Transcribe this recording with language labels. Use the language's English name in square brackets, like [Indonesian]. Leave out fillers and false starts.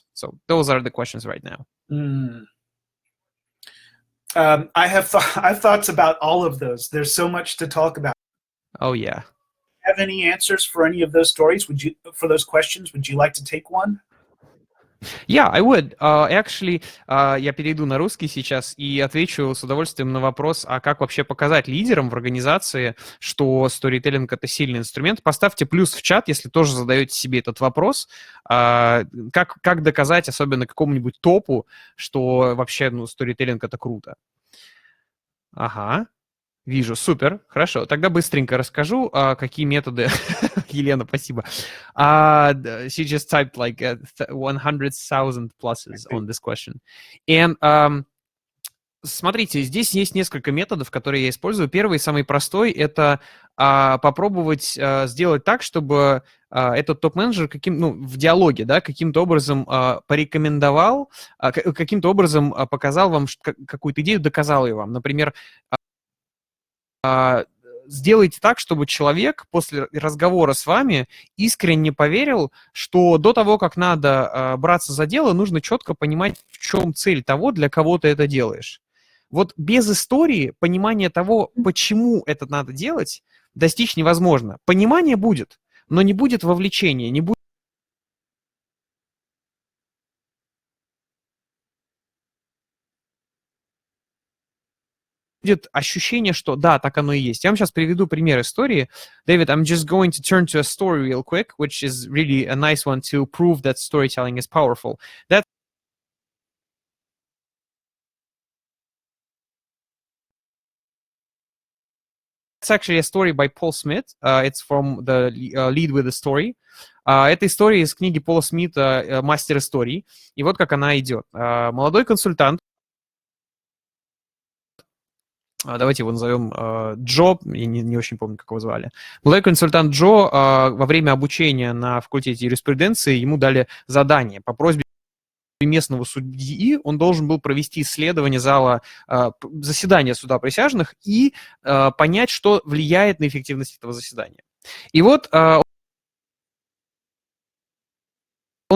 [English] So those are the questions right now. I have thoughts about all of those. There's so much to talk about. Oh yeah. Have any answers for any of those stories? For those questions, would you like to take one? Yeah, I would. [Russian] Actually, я перейду на русский сейчас и отвечу с удовольствием на вопрос, а как вообще показать лидерам в организации, что сторителлинг — это сильный инструмент. Поставьте плюс в чат, если тоже задаете себе этот вопрос. Как доказать, особенно какому-нибудь топу, что вообще сторителлинг — это круто. Ага. Вижу, супер, хорошо. Тогда быстренько расскажу, какие методы. Елена, спасибо. [English] She just typed like 100,000 pluses on this question. [Russian] And смотрите, здесь есть несколько методов, которые я использую. Первый, самый простой, это попробовать сделать так, чтобы этот топ-менеджер в диалоге, да, каким-то образом порекомендовал, каким-то образом показал вам какую-то идею, доказал ее вам. Например, сделайте так, чтобы человек после разговора с вами искренне поверил, что до того, как надо браться за дело, нужно четко понимать, в чем цель того, для кого ты это делаешь. Вот без истории понимания того, почему это надо делать, достичь невозможно. Понимание будет, но не будет вовлечения, не будет ощущение, что да, так оно и есть. Я вам сейчас приведу пример истории. [English] David, I'm just going to turn to a story real quick, which is really a nice one to prove that storytelling is powerful. That's actually a story by Paul Smith. It's from the Lead with a Story. [Russian] Это история из книги Пола Смита «Мастер историй». И вот как она идет. Молодой консультант, давайте его назовем Джо, я не очень помню, как его звали. Молодой консультант Джо во время обучения на факультете юриспруденции ему дали задание по просьбе местного судьи, он должен был провести исследование зала заседания суда присяжных и понять, что влияет на эффективность этого заседания. И вот он